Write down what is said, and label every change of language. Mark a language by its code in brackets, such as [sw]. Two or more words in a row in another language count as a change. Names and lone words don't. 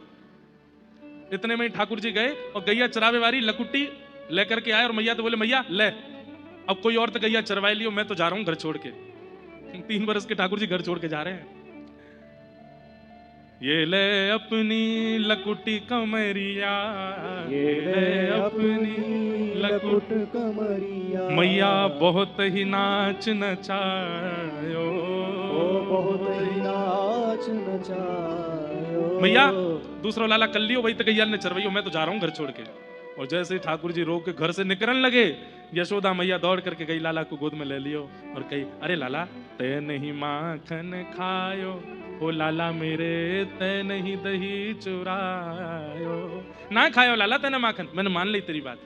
[hi] इतने में ठाकुर जी गए और गैया चरावे वाली लकुटी लेकर के आए, और मैया तो बोले [bra] मैया ले, अब कोई और तो गैया चरवाई लियो, [hi] मैं तो जा रहा हूं घर छोड़ के। 3 वर्ष के ठाकुर जी घर छोड़ के जा रहे हैं। [bra] ये ले अपनी लकुटी कमरिया, ये ले अपनी लकुट कमरिया, मैया बहुत ही नाच नचायो, ओ बहुत ही नाच नचायो। मैया दूसरा लाला कर लियो, वही तो गैया ने चरवाइयो, [hi] मैं तो जा रहा हूं घर छोड़ के। और जैसे ही ठाकुर जी रो के घर से निकलने लगे, यशोदा मैया दौड़ करके गई, लाला को गोद में ले लियो और कही, [bra] अरे लाला ते नहीं माखन खायो, ओ लाला मेरे ते नहीं दही चुरायो। ना खायो लाला तेने माखन, मैंने मान ली तेरी बात।